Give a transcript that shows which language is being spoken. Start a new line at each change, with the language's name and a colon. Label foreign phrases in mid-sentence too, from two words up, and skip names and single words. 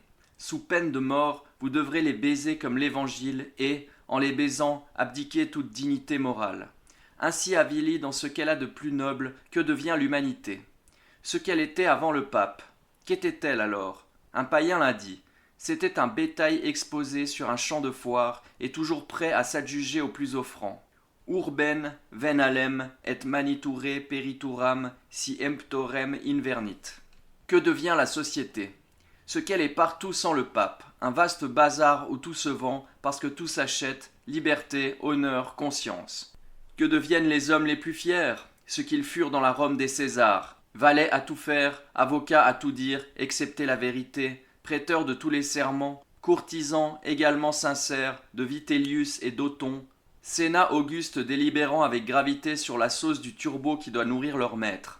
French: Sous peine de mort, vous devrez les baiser comme l'Évangile et, en les baisant, abdiquer toute dignité morale. Ainsi avilie dans ce qu'elle a de plus noble, que devient l'humanité. Ce qu'elle était avant le pape. Qu'était-elle alors ? Un païen l'a dit. C'était un bétail exposé sur un champ de foire et toujours prêt à s'adjuger au plus offrant.
Latin: Urben venalem et maniture perituram si emptorem invernit.
French: Que devient la société ? Ce qu'elle est partout sans le pape, un vaste bazar où tout se vend parce que tout s'achète, liberté, honneur, conscience. Que deviennent les hommes les plus fiers ? Ce qu'ils furent dans la Rome des Césars, valets à tout faire, avocats à tout dire, excepté la vérité, prêteurs de tous les serments, courtisans également sincères de Vitellius et d'Othon, Sénat auguste délibérant avec gravité sur la sauce du turbo qui doit nourrir leur maître.